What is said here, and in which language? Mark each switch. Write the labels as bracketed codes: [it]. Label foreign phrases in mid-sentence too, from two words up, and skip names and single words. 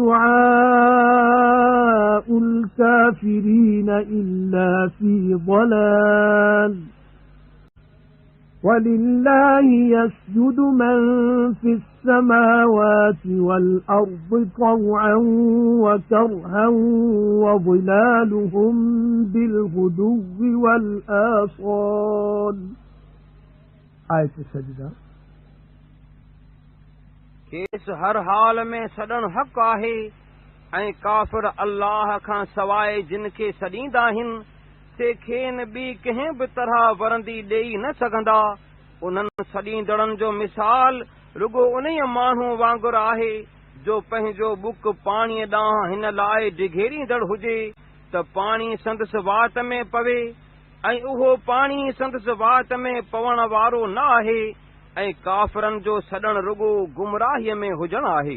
[ar] دعاء الكافرين إلا في ضلال ولله يسجد من في السماوات والأرض طوعا وكرها وظلالهم بالغدو والآصال آية السجدة [sd] खेस हर हाल में सॾणु हक़ आहे ऐं काफ़िर अल्लाह खां सवाइ जिन खे सॾींदा आहिनि से खेनि ॿी कंहिं बि तरह वरंदी ॾेई न सघंदा। उन्हनि सॾींदड़नि जो मिसाल रुगो उन्हीअ माण्हू वांगुरु आहे जो पंहिंजो बुक पाणीअ ॾांहुं हिन लाइ डिघेरींदड़ हुजे त पाणी संदसि वात में पवे ऐं उहो पाणी संदसि वात में पवण वारो न आहे ऐं काफ़िरनि जो सॾणु रुगो गुमराहीअ में हुजणु आहे।